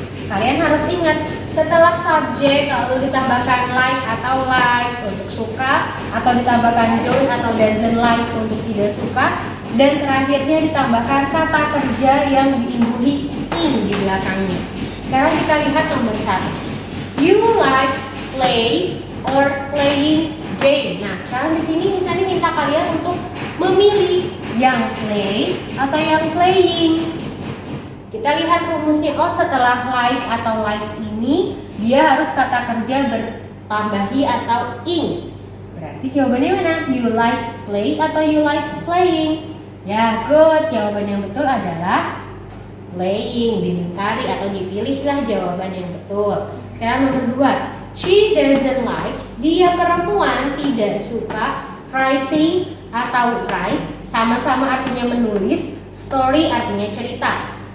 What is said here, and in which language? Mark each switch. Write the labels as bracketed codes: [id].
[id] Kalian harus ingat, setelah subjek lalu ditambahkan like atau likes untuk suka, atau ditambahkan don't atau doesn't like untuk tidak suka, dan terakhirnya ditambahkan kata kerja yang diimbuhi in di belakangnya. Sekarang kita lihat nomor 1. [en] You like play or playing game. [id] Nah, sekarang di sini misalnya minta kalian untuk memilih yang play atau yang playing. Kita lihat rumusnya. Oh, setelah like atau likes ini dia harus kata kerja bertambahi atau ing. Berarti jawabannya mana? [en] You like play [id] atau [en] you like playing? Ya, good. [id] Jawaban yang betul adalah playing. Dilingkari atau dipilihlah jawaban yang betul. Sekarang nomor 2. [en] She doesn't like. [id] Dia perempuan tidak suka writing atau write. Sama-sama artinya menulis. Story artinya cerita.